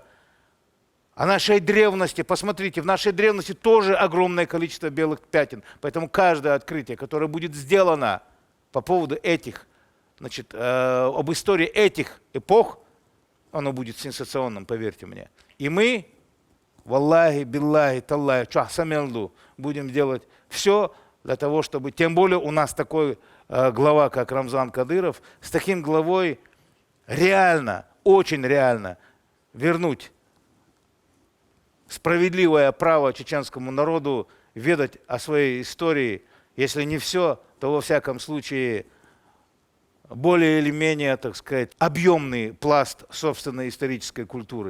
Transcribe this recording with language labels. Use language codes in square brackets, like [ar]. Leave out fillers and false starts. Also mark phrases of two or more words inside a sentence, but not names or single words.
[ru] О нашей древности, посмотрите, в нашей древности тоже огромное количество белых пятен. Поэтому каждое открытие, которое будет сделано по поводу этих, значит, об истории этих эпох, оно будет сенсационным, поверьте мне. И мы, [ar] والله بالله تالله, чахсамелду, [ru] будем делать все для того, чтобы, тем более у нас такой глава, как Рамзан Кадыров, с таким главой реально, очень реально вернуть справедливое право чеченскому народу ведать о своей истории, если не все, то во всяком случае более или менее, так сказать, объемный пласт собственной исторической культуры.